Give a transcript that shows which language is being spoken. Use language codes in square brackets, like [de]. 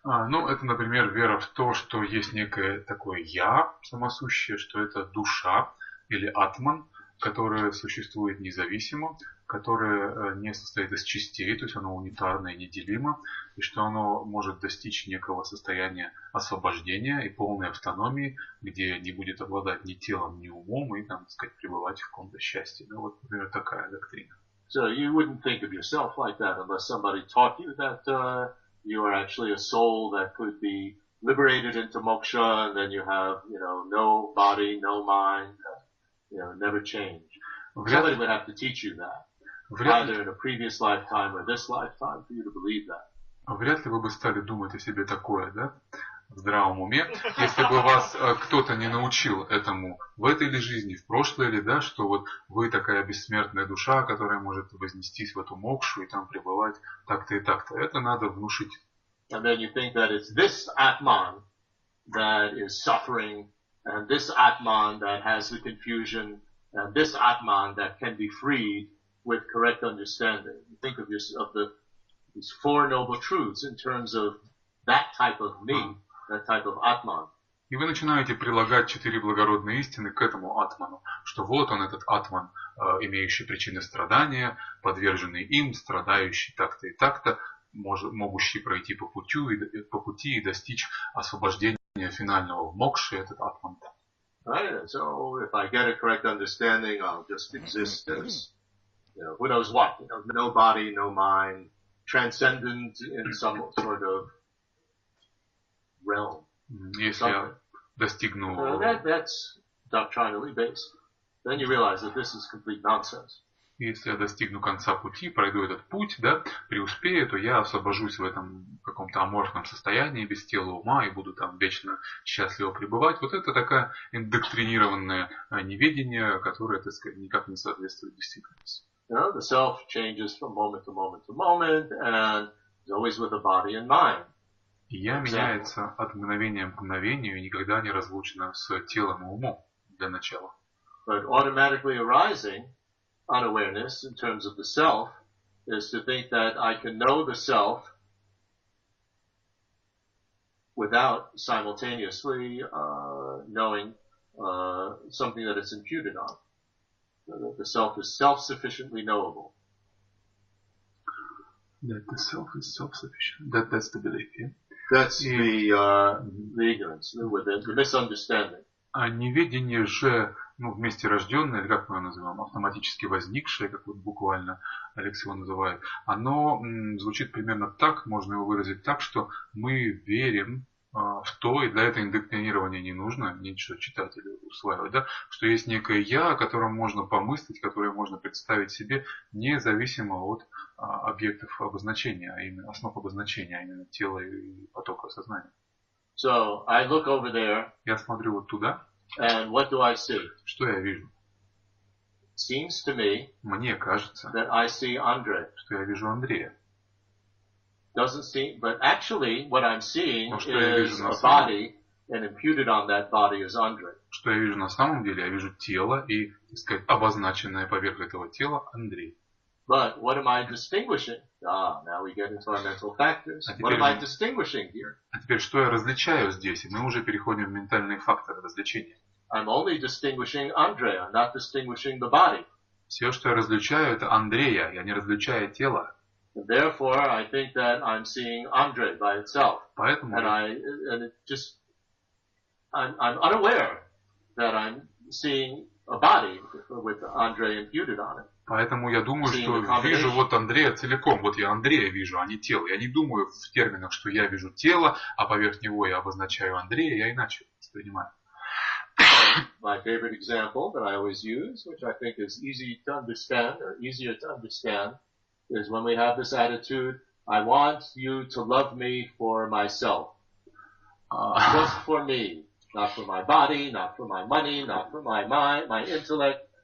[ru] Ну, это, например, вера в то, что есть некое такое «я» самосущее, что это душа или атман, которое существует независимо, которое не состоит из частей, то есть оно унитарно и неделимо, и что оно может достичь некого состояния освобождения и полной автономии, где не будет обладать ни телом, ни умом, и, там, так сказать, пребывать в каком-то счастье. Ну, вот, например, такая доктрина. [en] So you wouldn't think of yourself like that unless somebody taught you that you are actually a soul that could be liberated into moksha, and then you have, you know, no body, no mind, you know, never change. Somebody would have to teach you that, either in a previous lifetime or this lifetime, for you to believe that. [ru] Вряд ли вы бы стали думать о себе такое, да, в здравом уме, если бы вас кто-то не научил этому в этой ли жизни, в прошлой ли, да, что вот вы такая бессмертная душа, которая может вознестись в эту мокшу и там пребывать так-то и так-то. Это надо внушить. [en] And then you think that it's this Atman that is suffering, and this Atman that has the confusion, and this Atman that can be freed with correct understanding. You think of these four noble truths in terms of that type of me, that type of Atman. [ru] И вы начинаете прилагать 4 благородные истины к этому атману, что вот он, этот атман, имеющий причины страдания, подверженный им, страдающий так-то и так-то, могущий пройти по пути и достичь освобождения финального в мокше, этот атман. [en] Right, so if I get a correct understanding, I'll just exist as, you know, who knows what, you know, no body, no mind, transcendent in some sort of realm. [ru] Если я достигну... [en] That's doctrinally based. Then you realize that this is complete nonsense. [ru] Если я достигну конца пути, пройду этот путь, да, преуспею, то я освобожусь в этом каком-то аморфном состоянии, без тела ума, и буду там вечно счастливо пребывать. Вот это такое индоктринированное неведение, которое, так сказать, никак не соответствует действительности. [en] You know, the self changes from moment to moment to moment, and is always with a body and mind. [ru] И я меняется от мгновения к мгновению и никогда не разлучена с телом и умом для начала. [en] But automatically arising unawareness in terms of the self is to think that I can know the self without simultaneously knowing something that it's imputed on. That the self is self-sufficiently knowable. That the self is self-sufficient. That's the belief, yeah? That's the ignorance, the misunderstanding. [ru] А неведение же, ну, вместе рожденное, или как мы его называем, автоматически возникшее, как вот буквально Алекс его называет, оно звучит примерно так, можно его выразить так, что мы верим в то, и для этого индоктринирования не нужно ничего читать или усваивать, да, что есть некое «я», о котором можно помыслить, которое можно представить себе, независимо от объектов обозначения, а именно основ обозначения, а именно тела и потока сознания. [en] So I look over there, [ru] Я смотрю вот туда, [en] and what do I see? [ru] что я вижу? [en] Seems to me [ru] Мне кажется, [en] that I see Andre. [ru] что я вижу Андрея. [en] Doesn't seem, but actually what I'm seeing [ru] что я вижу [en] is [ru] на [en] a [ru] самом- [en] body, and imputed on that body is Andre. [ru] Что я вижу на самом деле? Я вижу тело и, так сказать, обозначенное поверх этого тела Андрей. [en] But what am I distinguishing? Now we get into our mental factors. What am I distinguishing here? [ru] А теперь, что я различаю здесь? И мы уже переходим в ментальные факторы развлечения. [en] I'm only distinguishing Andre. I'm not distinguishing the body. [ru] Все, что я различаю, это Андрея. Я не различаю тело. [en] And therefore, I think that I'm seeing Andre by itself. [ru] Поэтому [en] And it just, I'm unaware that I'm seeing a body with Andre imputed on it. [ru] Поэтому я думаю, что вижу вот Андрея целиком. Вот я Андрея вижу, а не тело. Я не думаю в терминах, что я вижу тело, а поверх него я обозначаю Андрея. Я иначе воспринимаю. [en] My favorite example that I always use, which I think is easy to understand or easier to understand, is when we have this attitude, I want you to love me for myself. Just for me. Not for my body, not for my money, not for my mind, my intellect.